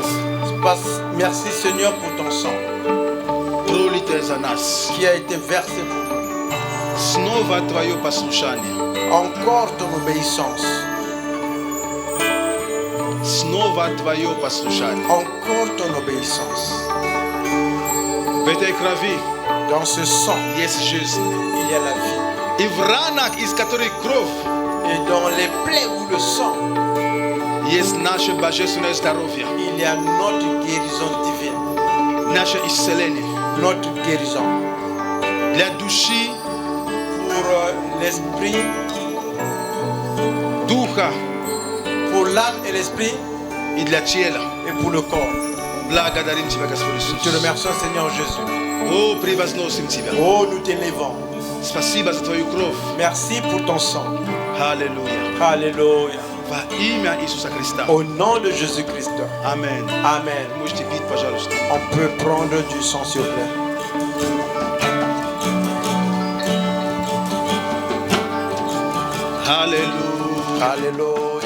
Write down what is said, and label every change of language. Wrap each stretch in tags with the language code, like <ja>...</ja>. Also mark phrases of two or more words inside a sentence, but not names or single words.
<fr>Merci Seigneur pour ton sang</fr> <ru>пролитая за нас.</ru> <fr>qui a été versé pour nous.</fr> <ru>Снова Твое послушание.</ru> <fr>Encore ton obéissance.</fr> <ru>Снова Твое послушание.</ru> <fr>Encore ton obéissance.</fr> <ru>В этой крови</ru> <fr>Dans ce sang,</fr> <ru>есть жизнь.</ru> <fr>il y a la vie.</fr> <ru>И в ранах, из которых кровь,</ru> <fr>Et dans les plaies où le sang,</fr> <ru>есть наше божественное здоровье,</ru> <fr>il y a notre guérison divine.</fr> <ru>наше исцеление.</ru> <fr>Notre guérison.</fr> <ru>Для души,</ru> <fr>Pour l'esprit,</fr> <ru>духа</ru> <fr>pour l'âme et l'esprit,</fr> <ru>и для тела.</ru> <fr>et pour le corps.</fr> <ru>Благодарим Тебя, Господь</ru> <fr>Nous te</fr> <ru>Иисус.</ru> <fr>remercions Seigneur Jésus.</fr> <ru>О, превозносим Тебя.</ru> <fr>Oh, nous t'élévons.</fr> <ru>Спасибо за Твою кровь.</ru> <fr>Merci pour ton sang.</fr> <ru>Аллилуйя.</ru> <fr>Alléluia.</fr> <ru>Во имя Иисуса Христа.</ru> <fr>Au nom de Jésus-Christ.</fr> <ru>Аминь.</ru> <fr>Amen.</fr> <ru>Можете пить, пожалуйста.</ru> <fr>On peut prendre du sang s'il vous plaît.</fr> <ru>Аллилуйя.</ru> <fr>Alléluia.</fr>